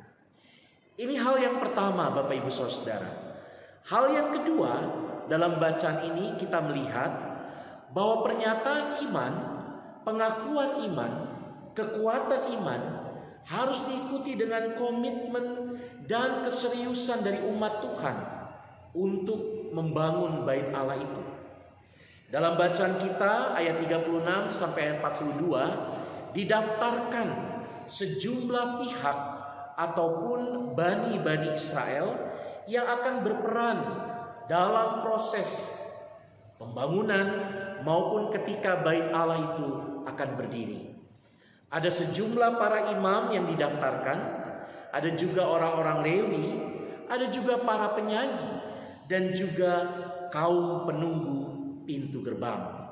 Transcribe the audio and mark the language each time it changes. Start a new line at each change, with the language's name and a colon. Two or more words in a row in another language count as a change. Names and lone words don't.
Indonesian: Ini hal yang pertama Bapak Ibu Saudara. Hal yang kedua, dalam bacaan ini kita melihat bahwa pernyataan iman, pengakuan iman, kekuatan iman harus diikuti dengan komitmen dan keseriusan dari umat Tuhan untuk membangun bait Allah itu. Dalam bacaan kita ayat 36 sampai ayat 42 didaftarkan sejumlah pihak ataupun bani-bani Israel yang akan berperan dalam proses pembangunan maupun ketika bait Allah itu akan berdiri. Ada sejumlah para imam yang didaftarkan, ada juga orang-orang Lewi, ada juga para penyanyi, dan juga kaum penunggu pintu gerbang.